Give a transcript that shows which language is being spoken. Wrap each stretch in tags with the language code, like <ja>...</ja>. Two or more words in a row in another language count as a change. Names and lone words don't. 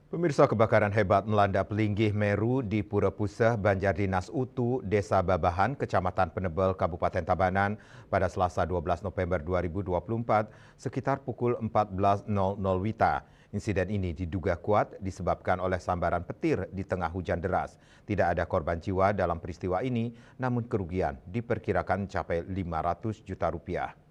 <id>Pemirsa, kebakaran hebat melanda Pelinggih Meru di Pura Puseh, Banjardinas Utu, Desa Babahan, Kecamatan Penebel, Kabupaten Tabanan pada Selasa 12 November 2024 sekitar pukul 14.00 WITA. Insiden ini diduga kuat disebabkan oleh sambaran petir di tengah hujan deras. Tidak ada korban jiwa dalam peristiwa ini, namun kerugian diperkirakan mencapai 500 juta rupiah.</id>